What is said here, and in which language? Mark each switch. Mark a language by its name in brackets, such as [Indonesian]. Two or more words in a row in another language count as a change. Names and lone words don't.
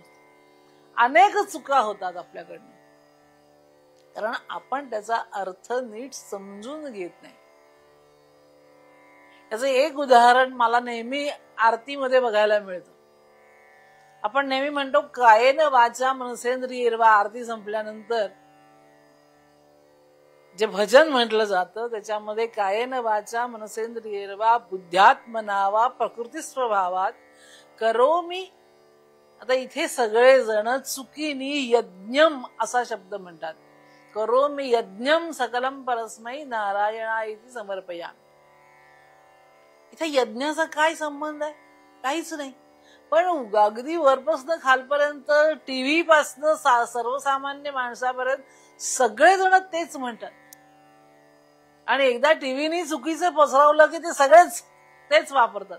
[Marathi] अनेक चुका होतात आपल्याकडनं, कारण आपण त्याचा अर्थ नीट समजून घेत नाही. याचं एक उदाहरण मला नेहमी आरतीमध्ये बघायला मिळतं. आपण नेहमी म्हणतो [Sanskrit] कायेन वाचा मनसेंद्रियर्वा. [Marathi] आरती संपल्यानंतर जे भजन म्हटलं जातं त्याच्यामध्ये [Sanskrit] कायेन वाचा मनसेंद्रियर्वा बुद्ध्यात्मना वा प्रकृती स्वभावात करोमी. [Marathi] आता इथे सगळे जण चुकीनी यज्ञम असा शब्द म्हणतात. [Sanskrit] करोमी यज्ञम सकलम परस्मै नारायणा इति समर्पयामि. [Marathi] इथे यज्ञाचा काय संबंध आहे? काहीच नाही. पण अगदी वरपासून खालपर्यंत, टीव्ही पासून सर्वसामान्य माणसापर्यंत सगळेजण तेच म्हणतात. आणि एकदा टीव्हीनी चुकीचं पसरवलं की ते सगळेच तेच वापरतात.